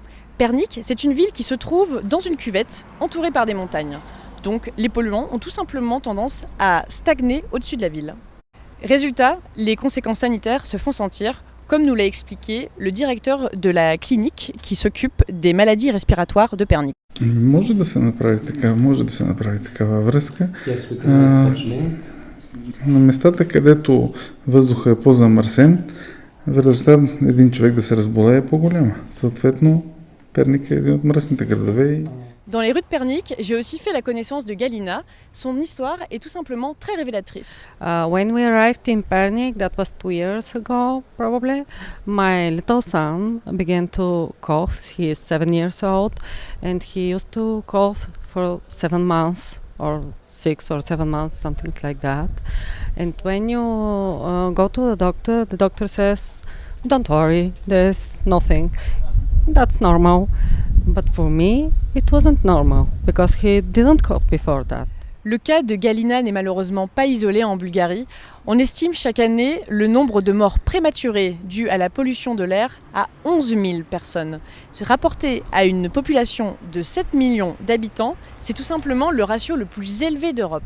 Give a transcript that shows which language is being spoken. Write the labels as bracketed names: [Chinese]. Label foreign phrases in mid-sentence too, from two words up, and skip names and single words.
[French] Pernik, c'est une ville qui se trouve dans une cuvette entourée par des montagnes. Donc les polluants ont tout simplement tendance à stagner au-dessus de la ville. Résultat, les conséquences sanitaires se font sentir, comme nous l'a expliqué le directeur de la clinique qui s'occupe des maladies respiratoires de Pernik. [Bulgarian] Може да се направи такава връзка. [English] Yes, we can make such link. [Bulgarian] На местата, където въздухът е по-замърсен, вероятността един човек да се разболее е по-голяма. Съответно, Перник е един от мръсните градове. [French] Dans les rues de Pernik, j'ai aussi fait la connaissance de Galina. Son histoire est tout simplement très révélatrice. [English] When we arrived in Pernik, that was 2 years ago probably, my little son began to cough. He is 7 years old and he used to cough for 7 months or 6 or 7 months, something like that. And when you go to the doctor says, don't worry, there's nothing. That's normal. But for me, it wasn't normal because he didn't cough before that. [French] Le cas de Galina n'est malheureusement pas isolé en Bulgarie. On estime chaque année le nombre de morts prématurées dues à la pollution de l'air à 11 000 personnes. Rapporté à une population de 7 millions d'habitants, c'est tout simplement le ratio le plus élevé d'Europe.